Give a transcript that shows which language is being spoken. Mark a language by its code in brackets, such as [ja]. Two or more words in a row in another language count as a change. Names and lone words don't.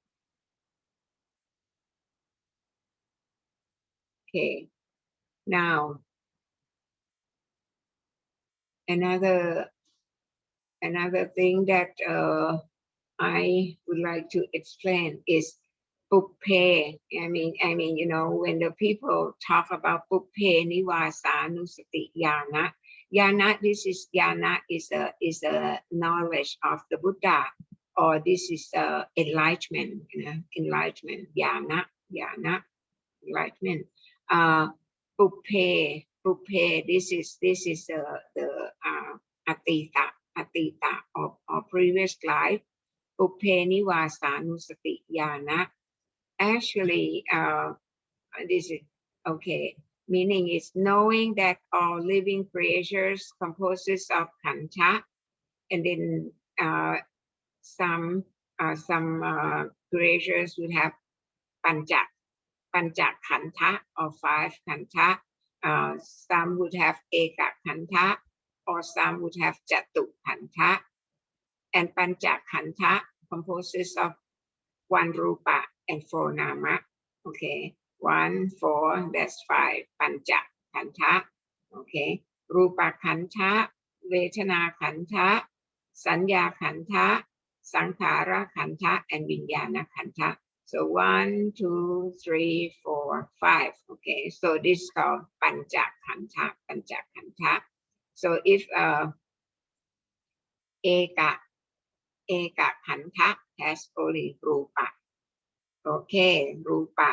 [en] Okay, now another thing that I would like to explain is Bupphe. I mean, you know, when the people talk about [pi] Bupphe Nivasa Nusati Yana, [en] this is Yana is a knowledge of the Buddha, or this is enlightenment, you know, enlightenment Yana. Yana, enlightenment. Puppe, this is the atita of previous life. [pi] Puppe nivasanusati yana. [en] Actually, this is okay. Meaning is knowing that all living creatures composes of khandha, and then some creatures would have [pi] pancha khandha [en] or 5 khandha. Some would have [pi] eka khandha, [en] or some would have [pi] jatu khandha. [en] And [pi] pancha khandha [en] composes of 1 rupa and 4 nama. Okay, 1, 4, that's 5. [pi] Pancha khandha. Okay, rupa khandha, vedana khandha, sanya khandha, sankhara khandha, and vijnana khandha. [en] So 1, 2, 3, 4, 5. Okay, so this is called [pi] pancha khandha. [en] So if [pi] eka khandha [en] has only rupa. Okay, rupa.